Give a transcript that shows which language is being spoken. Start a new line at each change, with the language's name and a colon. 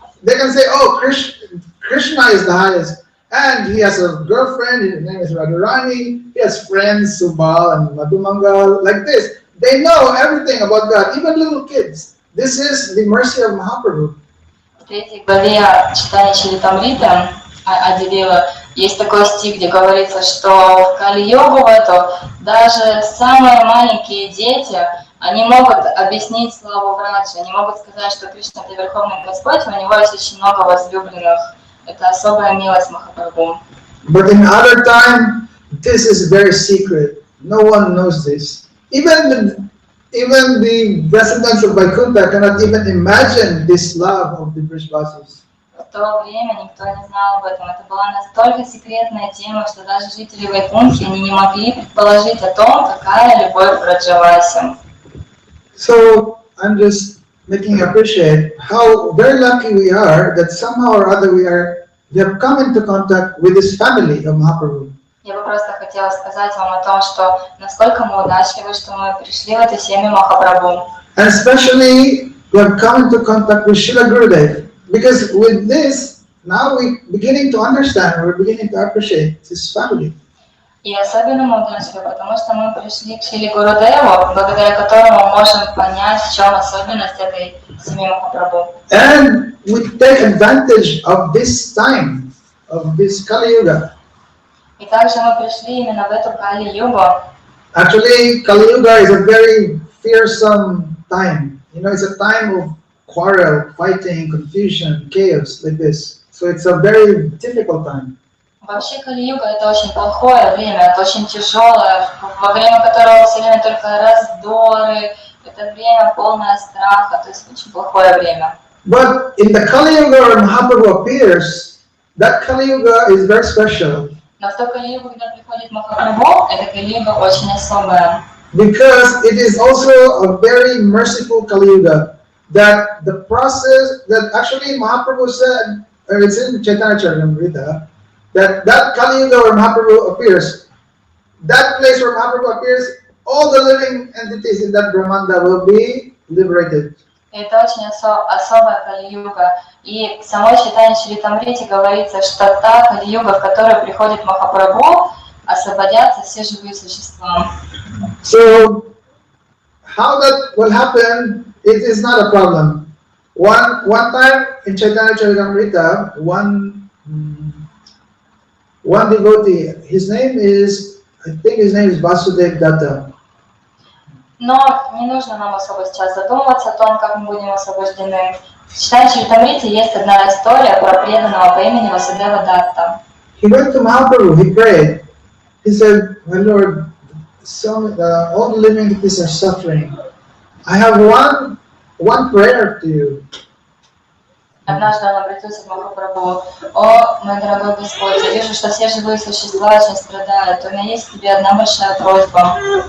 English: They can say, "Oh, Krishna is the highest, and he has a girlfriend. His name is Radharani. He has friends Subal and Madhumangal." Like this, they know everything about God, even little kids. This is the mercy of Mahaprabhu.
Russian: В 3 главе читания Чаритамриты Адилила есть такой стих, где говорится, что в Кали-йогу в эту даже самые маленькие дети, они могут объяснить славу Враджи, они могут сказать, что Кришна это Верховный Господь, у него есть очень много возлюбленных. Это особая милость Махапрабху.
English: But in other time, this is very secret. No one knows this. Even the residents of Vaikuntha cannot even imagine this love of the Vrishvasis.
Russian: В то время никто не знал об этом. Это была настолько секретная тема, что даже жители Вайкунтхи не могли предположить о том, какая любовь к Браджавасе.
English: So I'm just making you appreciate how very lucky we are that somehow or other we have come into contact with this family of Mahaprabhu.
Russian: Я бы просто хотела сказать вам о том, что насколько мы удачливы, что мы пришли в эту семью Махапрабху.
English: And especially we have come into contact with Srila Gurudev. Because with this, now we're beginning to understand, we're beginning to appreciate this family.
Russian: И особенно мы удачливы, потому что мы пришли к Шриле Гурудеву, благодаря которому мы можем понять, в чем особенность этой семьи Махапрабху.
English: And we take advantage of this time, of this Kali Yuga.
Russian: И также мы пришли именно в эту Кали-югу.
English: Actually, Kali Yuga is a very fearsome time. It's a time of quarrel, fighting, confusion, chaos, like this. So it's a very difficult time.
Russian: Вообще Кали-юга это очень плохое время, это очень тяжелое, во время которого все время только раздоры, это время полное страха, то есть очень плохое время.
English: But in the Kali Yuga where Mahaprabhu appears, that Kali Yuga is very special.
Russian: Но в то Кали-югу, когда приходит Махапрабху, это Кали-юга очень особая.
English: Because it is also a very merciful Kali Yuga. That the process that actually Mahaprabhu said, or it's in Chaitanya Charitamrita, that Kali Yuga where Mahaprabhu appears, that place where Mahaprabhu appears, all the living entities in that Brahmanda will be liberated.
Russian: Это очень особая Кали-юга. И в самой Чайтанья Чаритамрите говорится, что та Кали-юга, в которую приходит Махапрабху, освободятся все живые существа.
English: So, how that will happen, it is not a problem. One time in Chaitanya Charitamrita, one devotee, his name is, I think his name is Vasudev Datta.
Russian: Но не нужно нам особо сейчас задумываться о том, как мы будем освобождены. В Чайтанья Чаритамрите есть одна история про преданного по имени Васудева Датта.
English: He went to Mahaprabhu, he prayed. He said, my Lord, all the living entities are suffering. I have one prayer to you.
Russian: Однажды он обратился к Махапрабху: «О, мой дорогой Господь, я вижу, что все живые существа очень страдают. У меня есть к тебе одна большая просьба.